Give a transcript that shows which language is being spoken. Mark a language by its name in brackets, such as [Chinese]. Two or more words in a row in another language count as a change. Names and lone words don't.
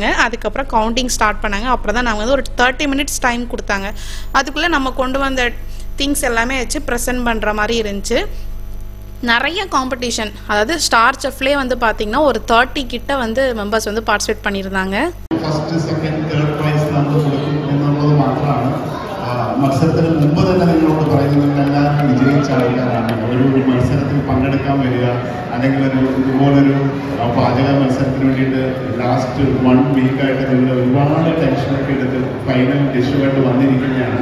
[Tamil] அதுக்கப்புறம் [English] counting start [Tamil] பண்ணாங்க. அப்புறம் தான் நாங்கள் வந்து ஒரு 30 [English] minutes time [Tamil] கொடுத்தாங்க. அதுக்குள்ளே நம்ம கொண்டு வந்த திங்ஸ் எல்லாமே வச்சு ப்ரெசென்ட் பண்ணுற மாதிரி இருந்துச்சு. நிறைய காம்படிஷன், அதாவது ஸ்டார் செஃப்லேயே வந்து பார்த்தீங்கன்னா ஒரு 30 கிட்ட வந்து மெம்பர்ஸ் வந்து பார்ட்டிசிபேட் பண்ணியிருந்தாங்க. [Malayalam] മത്സരത്തിന് മുമ്പ് തന്നെ നിങ്ങളോട് പറയുന്നത് എല്ലാവരും വിജയിച്ച ആൾക്കാരാണ്. ഒരു മത്സരത്തിൽ പങ്കെടുക്കാൻ വരിക, അല്ലെങ്കിൽ ഇതുപോലൊരു പാചക മത്സരത്തിന് വേണ്ടിയിട്ട് ലാസ്റ്റ് 1 വീക്കായിട്ട് നിങ്ങൾ ഒരുപാട് ടെൻഷനൊക്കെ എടുത്ത് ഫൈനൽ ഡിഷുമായിട്ട് വന്നിരിക്കുകയാണ്.